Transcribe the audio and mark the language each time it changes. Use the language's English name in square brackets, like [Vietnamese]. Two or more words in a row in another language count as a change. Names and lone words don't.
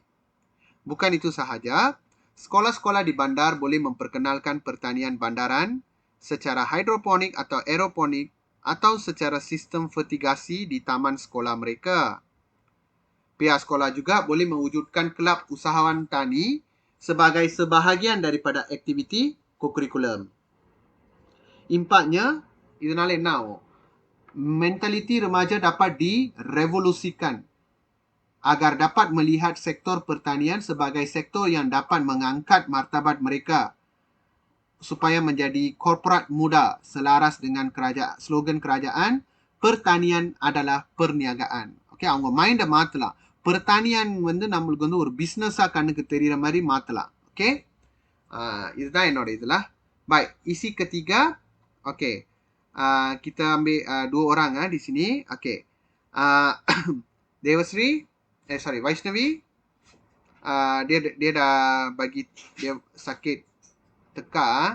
[Malay] Bukan itu sahaja, sekolah-sekolah di bandar boleh memperkenalkan pertanian bandaran secara hidroponik atau aeroponik atau secara sistem fertigasi di taman sekolah mereka. Pihak sekolah juga boleh mewujudkan kelab usahawan tani sebagai sebahagian daripada aktiviti co-curriculum. Impaknya, [Tamil] இதனால என்ன ஆகும்? [Malay] mentaliti remaja dapat direvolusikan agar dapat melihat sektor pertanian sebagai sektor yang dapat mengangkat martabat mereka supaya menjadi korporat muda selaras dengan slogan kerajaan, pertanian adalah perniagaan. [Tamil] Okay, அவங்க மைண்டை மாற்றலாம். pertanian வந்து நம்மளுக்கு வந்து ஒரு பிஸ்னஸாக கண்ணுக்கு தெரிகிற மாதிரி மாற்றலாம். ஓகே, இதுதான் என்னோட இதில். [Malay] Baik, isi ketiga. Okay, kita ambil 2 orang di sini. Okay, Devasri, sorry, Vaishnavi, dia dah bagi, dia sakit teka.